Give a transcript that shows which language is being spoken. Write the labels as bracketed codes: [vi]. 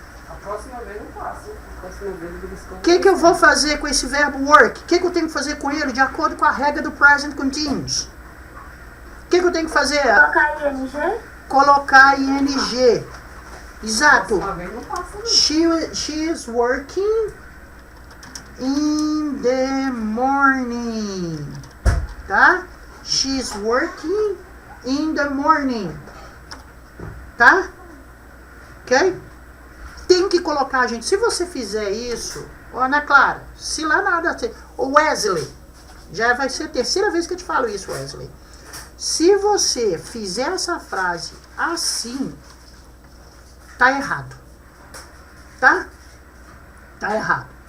[pt] A próxima vez eu faço. A próxima vez o beliscão. O que eu vou fazer com esse verbo work? O que eu tenho que fazer com ele de acordo com a regra do present continuous? O que eu tenho que fazer? Colocar ing? Colocar ing. Exato. A próxima vez não faço, não. [en] She is working in the morning. Tá? She's working in the morning. [pt] Tá? Ok? Tem que colocar, gente. Se você fizer isso, ó, Ana Clara, se lá nada. O Wesley, já vai ser a terceira vez que eu te falo isso, Wesley. Se você fizer essa frase assim, tá errado. Tá? Tá errado.